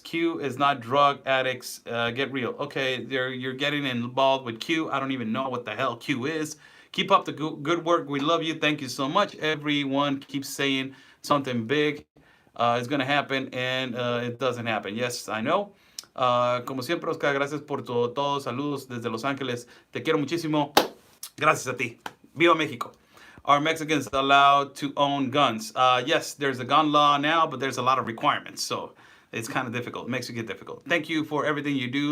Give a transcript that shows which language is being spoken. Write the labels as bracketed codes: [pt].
[en] Q is not drug addicts. Get real. Okay, you're getting involved with Q. I don't even know what the hell Q is. Keep up the good work. We love you. Thank you so much. Everyone keeps saying something big is going to happen, and it doesn't happen. Yes, I know. [es] Como siempre, Oscar, gracias por todo. Saludos desde Los Ángeles. Te quiero muchísimo. Gracias a ti. Viva México. [en] Are Mexicans allowed to own guns? Yes, there's a gun law now, but there's a lot of requirements. So it's kind of difficult. It makes it difficult. Thank you for everything you do.